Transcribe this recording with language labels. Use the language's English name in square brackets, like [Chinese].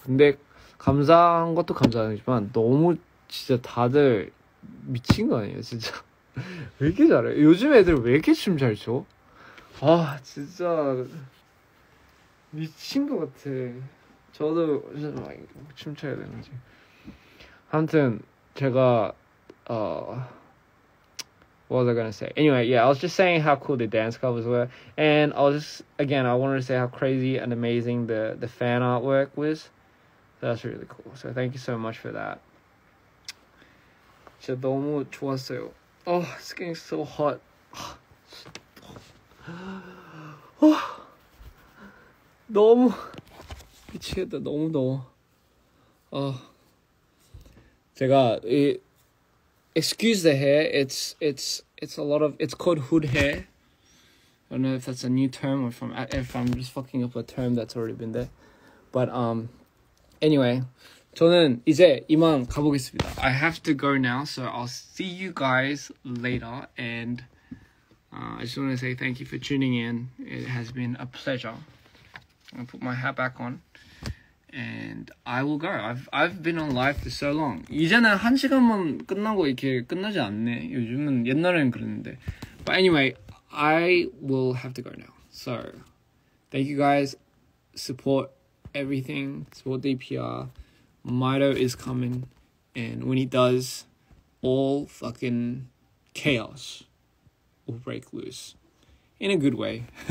[Korean] 근데 감사한 것도 감사하지만 너무 진짜 다들 미친 거 아니에요, 진짜. 왜 이렇게 잘해? 요즘 애들 왜 이렇게 춤 잘 춰? 아, 진짜 미친 것 같아. 저도 진짜 막 춤춰야 되는지. 아무튼 제가 [English] what was I gonna say? Anyway, yeah, I was just saying how cool the dance covers were, and I wanted to say how crazy and amazing the fan artwork was. So that's really cool. So thank you so much for that. [Korean] 진짜 너무 좋았어요. [English] Oh, it's getting so hot. [Korean] 너무 미치겠다. 너무 더워. 제가 [English] excuse the hair. It's a lot of. It's called hood hair. I don't know if that's a new term or if I'm just fucking up a term that's already been there. But anyway, [Korean] 저는 이제 이만 가보겠습니다. [English] I have to go now, so I'll see you guys later. And I just want to say thank you for tuning in. It has been a pleasure. I'm gonna put my hat back on. And I will go. I've been on live for so long. [Korean] 이제는 1시간만 끝나고 이렇게 끝나지 않네. 요즘은 옛날에는 그랬는데. [English] But anyway, I will have to go now. So, thank you guys. Support everything. Support DPR. Mito is coming. And when he does, all fucking chaos will break loose. In a good way.